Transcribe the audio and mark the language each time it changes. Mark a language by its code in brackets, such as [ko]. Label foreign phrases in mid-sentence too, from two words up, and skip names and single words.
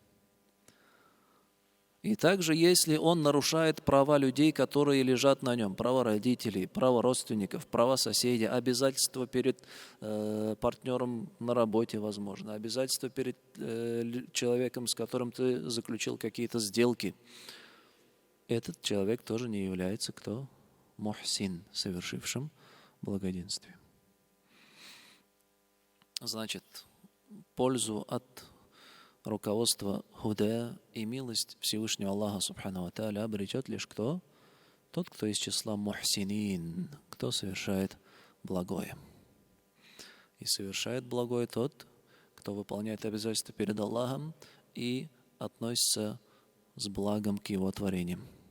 [ru] И также, если он нарушает права людей, которые лежат на нем, права родителей, права родственников, права соседей, обязательства перед партнером на работе, возможно, обязательства перед человеком, с которым ты заключил какие-то сделки, этот человек тоже не является кто? Мухсин, совершившим благоденствие. Значит, пользу от руководство худа и милость Всевышнего Аллаха [ar] سبحانه وتعالى [ru] обретет лишь кто? Тот, кто из числа мухсинин, кто совершает благое. И совершает благое тот, кто выполняет обязательства перед Аллахом и относится с благом к Его творениям.